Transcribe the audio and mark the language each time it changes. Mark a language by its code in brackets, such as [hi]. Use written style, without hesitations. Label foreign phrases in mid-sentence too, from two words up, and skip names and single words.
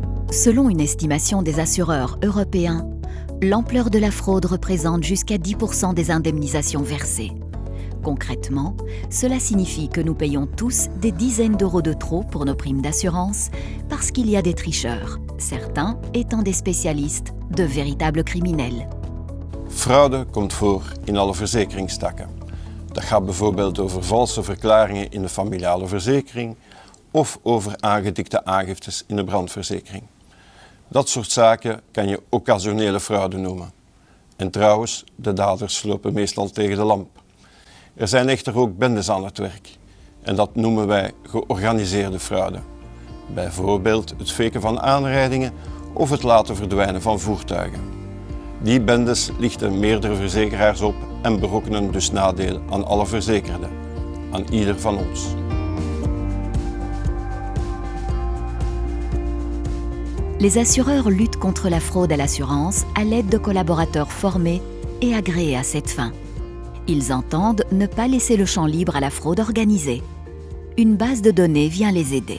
[fr] Selon une estimation des assureurs européens, l'ampleur de la fraude représente jusqu'à 10% des indemnisations versées. Concrètement, cela signifie que nous payons tous des dizaines d'euros de trop pour nos primes d'assurance parce qu'il y a des tricheurs, certains étant des spécialistes, de véritables criminels. [nl] Fraude komt voor in alle verzekeringstakken. Dat gaat bijvoorbeeld over valse verklaringen in de familiale verzekering of over aangedikte aangiftes in de brandverzekering. Dat soort zaken kan je occasionele fraude noemen. En trouwens, de daders lopen meestal tegen de lamp. Er zijn echter ook bendes aan het werk. En dat noemen wij georganiseerde fraude. Bijvoorbeeld het faken van aanrijdingen of het laten verdwijnen van voertuigen. Die bendes lichten meerdere verzekeraars op en berokkenen dus nadeel aan alle verzekerden, aan ieder van ons. [fr] Les assureurs luttent contre la fraude à l'assurance à l'aide de collaborateurs formés et agréés à cette fin. Ils entendent ne pas laisser le champ libre à la fraude organisée. Une base de données vient les aider.